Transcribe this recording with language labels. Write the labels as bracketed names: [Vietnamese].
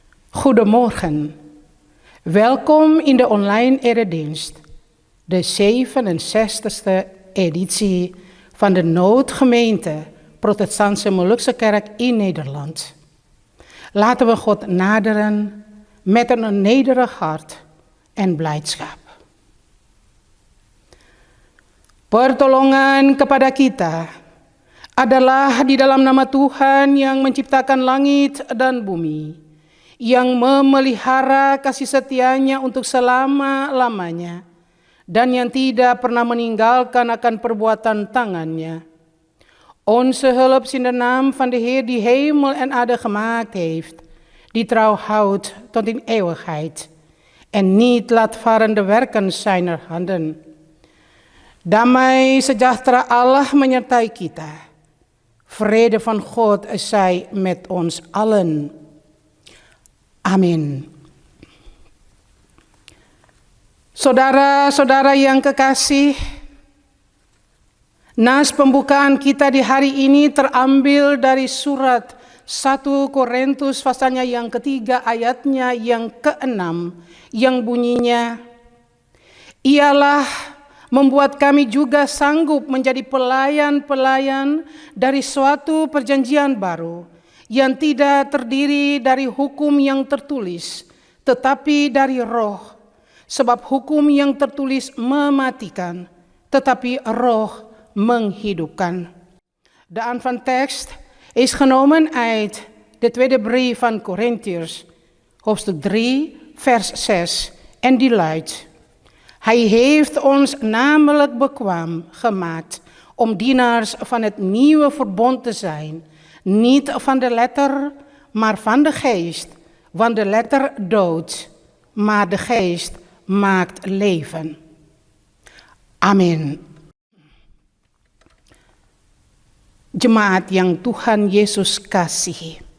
[Dutch] Goedemorgen. Welkom in de online eredienst, de 67e editie van de Noodgemeente Protestantse Molukse Kerk in Nederland. Laten we God naderen met een nederig hart en blijdschap. [Indonesian] Pertolongan kepada kita adalah di dalam nama Tuhan yang menciptakan langit dan bumi, yang memelihara kasih setianya untuk selama-lamanya, dan yang tidak pernah meninggalkan akan perbuatan tangannya. [Dutch] Onze hulp is in de naam van de Heer die hemel en aarde gemaakt heeft, die trouw houdt tot in eeuwigheid en niet laat varen de werken zijner handen. [Indonesian] Damai sejahtera Allah menyertai kita. [Dutch] Vrede van God zij met ons allen. [Indonesian] Amin. Saudara-saudara yang kekasih, nas pembukaan kita di hari ini terambil dari surat 1 Korintus pasalnya yang ketiga ayatnya yang ke-6 yang bunyinya, ialah membuat kami juga sanggup menjadi pelayan-pelayan dari suatu perjanjian baru yang tidak terdiri dari hukum yang tertulis tetapi dari roh, sebab hukum yang tertulis mematikan tetapi roh menghidupkan. [Dutch] De aan van tekst is genomen uit de tweede brief van Korintiërs, hoofdstuk 3, vers 6, en die luidt: Hij heeft ons namelijk bekwaam gemaakt om dienaars van het nieuwe verbond te zijn, niet van de letter, maar van de geest, want de letter doodt, maar de geest maakt leven. [Indonesian] Amin. Jemaat yang Tuhan Yesus kasihi.